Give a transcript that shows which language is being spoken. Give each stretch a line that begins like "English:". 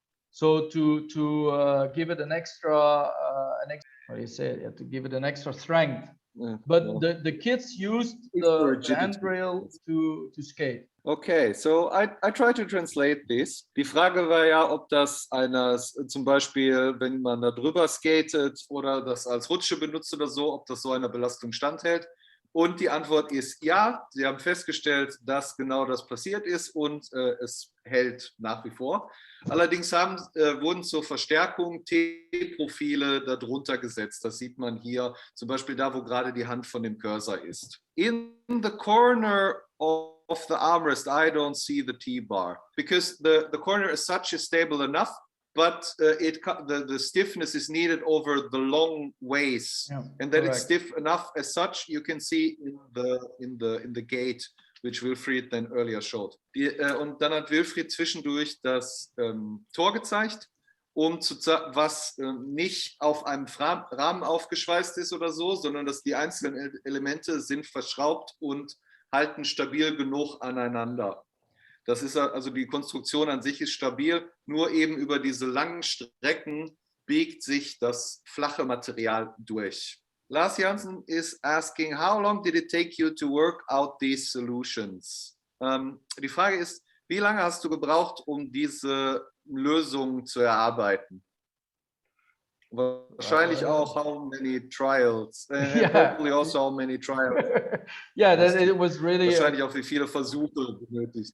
English: So to give it an extra what do you say? You have to give it an extra strength. Yeah, but yeah. The kids used the handrail to skate. Okay, so I try to translate this.
German: Die Frage war ja, ob das zum Beispiel, wenn man da drüber skatet oder das als Rutsche benutzt oder so, ob das so einer Belastung standhält. Und die Antwort ist ja. Sie haben festgestellt, dass genau das passiert ist und es hält nach wie vor. Allerdings wurden zur Verstärkung T-Profile darunter gesetzt. Das sieht man hier, zum Beispiel da, wo gerade die Hand von dem Cursor ist.
English: In the corner of the armrest, I don't see the T-bar because the corner as such is stable enough. But the stiffness is needed over the long ways, yeah, and that correct. It's stiff enough as such. You can see in the gate, which Wilfried then earlier showed.
German: Und dann hat Wilfried zwischendurch das Tor gezeigt, was nicht auf einem Rahmen aufgeschweißt ist oder so, sondern dass die einzelnen Elemente sind verschraubt und halten stabil genug aneinander. Das ist also die Konstruktion an sich ist stabil, nur eben über diese langen Strecken biegt sich das flache Material durch.
English: Lars Jansen is asking, how long did it take you to work out these solutions?
German: Die Frage ist, wie lange hast du gebraucht, um diese Lösung zu erarbeiten? Wahrscheinlich auch
English: how many trials, and hopefully also how many trials. Yeah, it was really
German: wahrscheinlich auch wie viele Versuche benötigt.